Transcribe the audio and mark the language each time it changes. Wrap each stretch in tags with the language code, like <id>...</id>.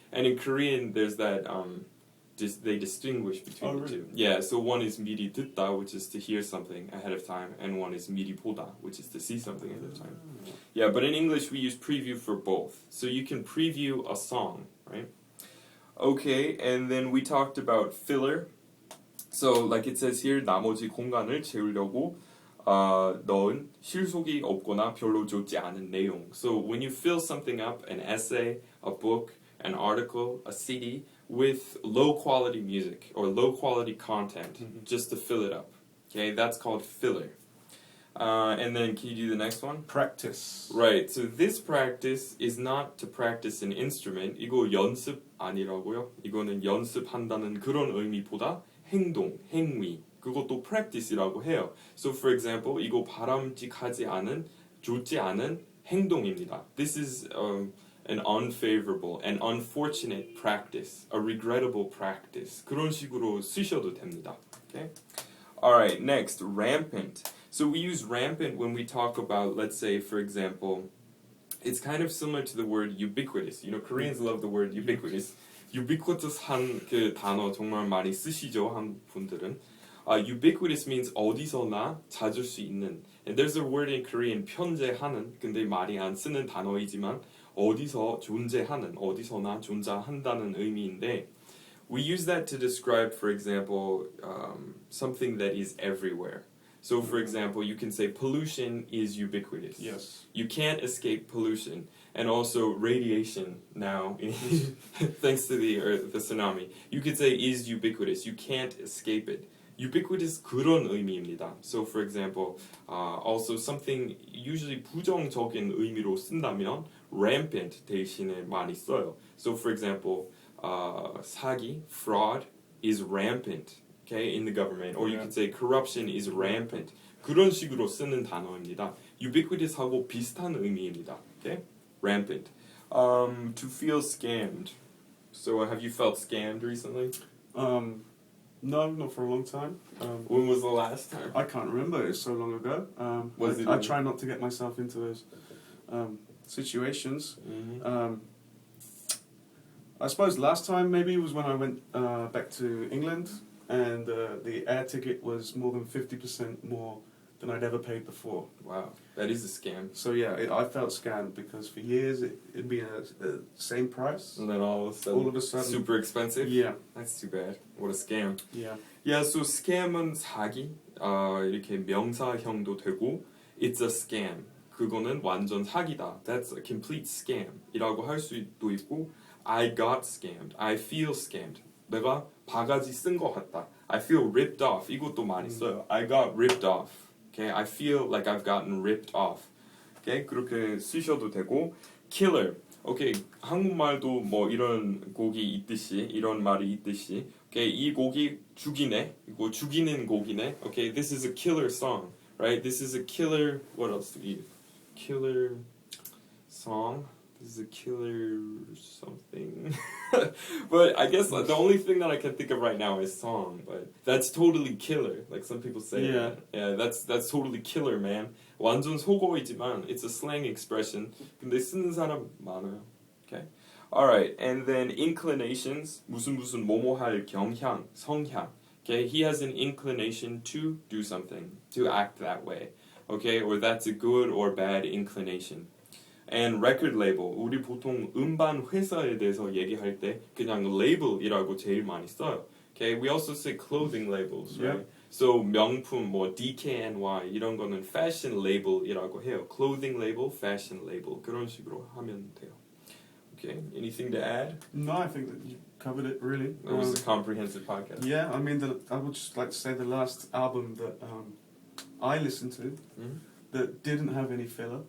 <en>And in Korean, there's that. They distinguish between the two. Yeah, so one is</en> <ko>미리 듣다,</ko> <en>which is to hear something ahead of time, and one is</en> <ko>미리 보다,</ko> <en>which is to see something ahead of time. Yeah, but in English we use preview for both. So you can preview a song, right? Okay, and then we talked about filler. So like it says here,</en> <ko>나머지 공간을 채우려고 넣은 실속이 없거나 별로 좋지 않은 내용.</ko> <en>So when you fill something up, an essay, a book, an article, a CD, with low quality music or low quality content, just to fill it up. Okay, that's called filler. And then can you do the next one? Practice. Right, so this practice is not to practice an instrument.</en> <ko>이거 연습 아니라고요. 이거는 연습한다는 그런 의미보다 행동, 행위, 그것도 practice이라고 해요.</ko> <en>So for example,</en> <ko>이거 바람직하지 않은, 좋지 않은 행동입니다.</ko> <en>This is an unfavorable and unfortunate practice, a regrettable practice.</en> <ko>그런 식으로 쓰셔도 됩니다.</ko> <en>Okay? Alright, next, rampant. So we use rampant when we talk about, let's say, for example, it's kind of similar to the word ubiquitous. You know, Koreans love the word ubiquitous.</en> <ko>ubiquitous한 그 단어 정말 많이 쓰시죠, 한국 분들은.</ko> <en>Ubiquitous means</en> <ko>어디서나 찾을 수 있는.</ko> <en>And there's a word in Korean,</en> <ko>편재하는, 근데 많이 안 쓰는 단어이지만 어디서 존재하는, 어디서나 존재한다는 의미인데</ko> <en>we use that to describe, for example, something that is everywhere. So, for example, you can say pollution is ubiquitous. Yes. You can't escape pollution. And also radiation now, thanks to the tsunami. You could say is ubiquitous. You can't escape it.</en> <ko>ubiquitous 그런 의미입니다.</ko> <en>So for example, also something usually</en> <ko>부정적인 의미로 쓴다면 rampant 대신에 많이 써요.</ko> <en>So for example, 사기, fraud is rampant, okay, in the government, or you could say corruption is rampant.</en> <ko>그런 식으로 쓰는 단어입니다. ubiquitous하고 비슷한 의미입니다.</ko> <en>Okay, rampant. To feel scammed. So have you felt scammed recently? No, not for a long time. When was the last time? I can't remember. It's so long ago. I try not to get myself into those situations. Mm-hmm. I suppose last time maybe was when I went back to England, and the air ticket was more than 50% more than I'd ever paid before. Wow, that is a scam. So yeah, I felt scammed because for years it'd been the same price. And then all of a sudden, super expensive? Yeah. That's too bad. What a scam. Yeah.</en> <ko>Yeah, so scam은 사기, 이렇게 명사형도 되고,</ko> <en>it's a scam.</en> <ko>그거는 완전 사기다.</ko> <en>That's a complete scam.</en> <ko>이라고 할 수도 있고,</ko> <en>I got scammed. I feel scammed.</en> <ko>내가 바가지 쓴 것 같다.</ko> <en>I feel ripped off.</en> <ko>이것도 많이 써요.</ko> <en>I got ripped off. Okay, I feel like I've gotten ripped off.</en> <ko>Okay, 그렇게 쓰셔도 되고, killer. Okay, 한국말도 뭐 이런 곡이 있듯이, 이런 말이 있듯이, okay, 이 곡이 죽이네, 이거 죽이는 곡이네.</ko> <en>Okay, this is a killer song, right? This is a killer. What else do we use? Killer song. This is a killer something. But I guess the only thing that I can think of right now is song. But that's totally killer. Like some people say. Yeah. Yeah, that's totally killer, man.</en> <ko>완전 속어이지만</ko> <en>it's a slang expression.</en> <ko>근데 쓰는 사람 많아요.</ko> <en>Okay. All right, and then inclinations.</en> <ko>무슨 뭐뭐 할 경향, 성향.</ko> <en>Okay, he has an inclination to do something, to act that way. Okay, or that's a good or bad inclination. And record label.</en> <ko>우리 보통 음반 회사에 대해서 얘기할 때 그냥 label이라고 제일 많이 써요.</ko> <en>Okay, we also say clothing labels, right? Yeah.</en> <ko>So 명품 뭐 DKNY 이런 거는 fashion label이라고 해요. Clothing label, fashion label 그런 식으로 하면 돼요.</ko> <en>Okay, anything to add? No, I think that you covered it really. That was a comprehensive podcast. Yeah, I mean, I would just like to say the last album that I listened to that didn't have any filler.</en>